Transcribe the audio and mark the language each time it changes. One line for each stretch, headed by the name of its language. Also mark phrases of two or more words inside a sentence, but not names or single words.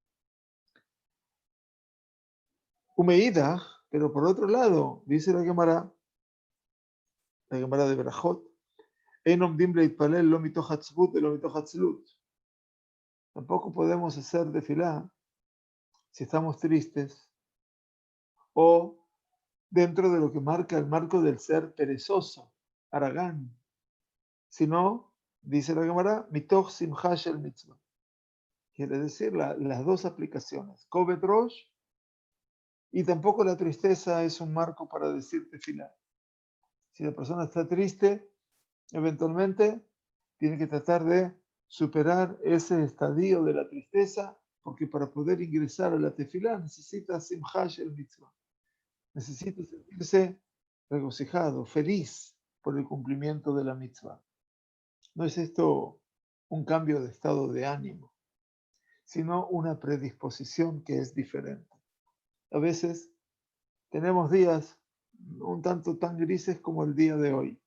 Spanish: Umeida, pero por otro lado, dice la Gemara de Berajot, tampoco podemos hacer tefilá si estamos tristes o dentro de lo que marca el marco del ser perezoso, aragán, sino, dice la Gemara,
Hebrew: מתוך שמחה של מצוה.
Spanish: Quiere decir las dos aplicaciones,
Hebrew: כובד ראש,
Spanish: y tampoco la tristeza es un marco para decir tefilá. Si la persona está triste, eventualmente tiene que tratar de superar ese estadio de la tristeza, porque para poder ingresar a la tefilá necesita
Hebrew: שמחה של מצוה.
Spanish: Necesita sentirse regocijado, feliz por el cumplimiento de la mitzvah. No es esto un cambio de estado de ánimo, sino una predisposición que es diferente. A veces tenemos días un tanto tan grises como el día de hoy.